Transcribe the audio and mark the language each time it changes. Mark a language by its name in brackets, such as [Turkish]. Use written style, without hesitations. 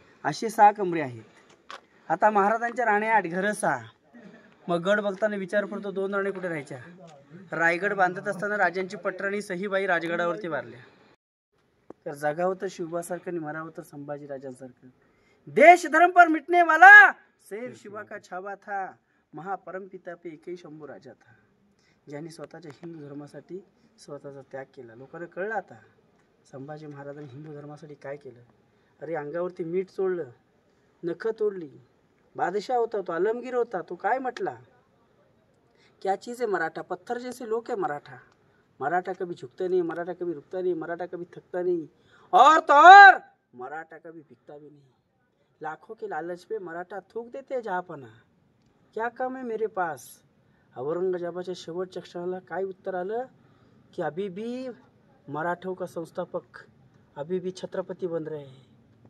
[Marathi] असे 6 कमरे आहेत. आता महाराजांच्या राण्या 8, घरं 6. मग गड बघताना विचार पडतो 2 राणी कुठे राहायच्या. रायगड बांधत असताना राजांची पटराणी सहीबाई राजगडावरती वारल्या. तर जगावं तर शिवबासारखं आणि मरावं तर संभाजी राजांसारखं. [Hindi] देश धर्म पर मिटने वाला शेर शिवा का छावा था, महापरमपिता पे एकही शंभू राजा था. [Marathi] ज्यांनी स्वतःच्या हिंदू धर्मासाठी स्वतःचा त्याग केला. लोकांना कळलं आता संभाजी महाराजांनी हिंदू धर्मासाठी काय केलं. अरे अंगावरती मीठ चोळलं, नखं तोडली. बादशाह होता तो, आलमगीर होता तो. काय म्हटला, [Hindi] क्या चीज़ है मराठा, पत्थर जैसे लोग है मराठा. मराठा कभी झुकता नहीं, मराठा कभी रुकता नहीं, मराठा कभी थकता नहीं, और तो और मराठा कभी बिकता भी नहीं. लाखों के लालच पे मराठा थूक देते जहापना. क्या काम है मेरे पास. [Marathi] औरंगजेबाच्या शेवटच्या क्षणाला काय उत्तर आलं की [Hindi] अभी भी मराठों का संस्थापक, अभी भी छत्रपती बन रहे हैं.